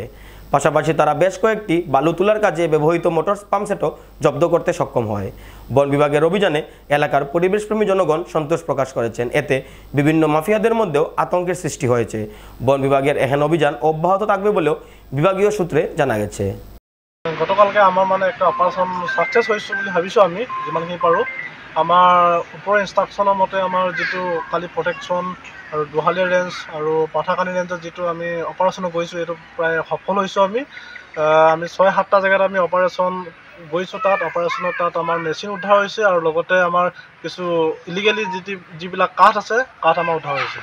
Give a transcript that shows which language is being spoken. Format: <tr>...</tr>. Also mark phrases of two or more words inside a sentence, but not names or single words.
<bn>পাশাপাশি তারা বেশ কয়েকটি বালু তোলার কাজে ব্যবহৃত মোটর পাম্পসেটও জব্দ করতে সক্ষম হয়। বন বিভাগের অভিযানে এলাকার পরিবেশপ্রেমী জনগণ সন্তোষ প্রকাশ করেছেন। এতে বিভিন্ন মাফিয়াদের মধ্যেও আতঙ্কের সৃষ্টি হয়েছে। বন বিভাগের এহেন অভিযান অব্যাহত থাকবে বলেও বিভাগীয় সূত্রে জানা গেছে। গতকালকে আমার একটা অপাৰেশ্যন সাকসেস হয়েছে বলে ভাবিছোঁ।</bn> <as>আমি যিমানখিনি পাৰোঁ আমাৰ ওপৰৰ ইনষ্ট্ৰাকশ্যনৰ মতে আমাৰ যিটো কালি প্ৰটেকশ্যন আৰু দুহালিয়া ৰেঞ্জ আৰু পাথাকানি ৰেঞ্জত যিটো আমি অপাৰেশ্যন গৈছোঁ, এইটো প্ৰায় সফল হৈছোঁ। আমি ৬-৭টা জেগাত আমি অপাৰেশ্যন গৈছোঁ। তাত আমাৰ মেচিন উদ্ধাৰ হৈছে আৰু লগতে আমাৰ কিছু ইলিগেলি যিবিলাক কাঠ আছে, কাঠ আমাৰ উদ্ধাৰ হৈছে।</as>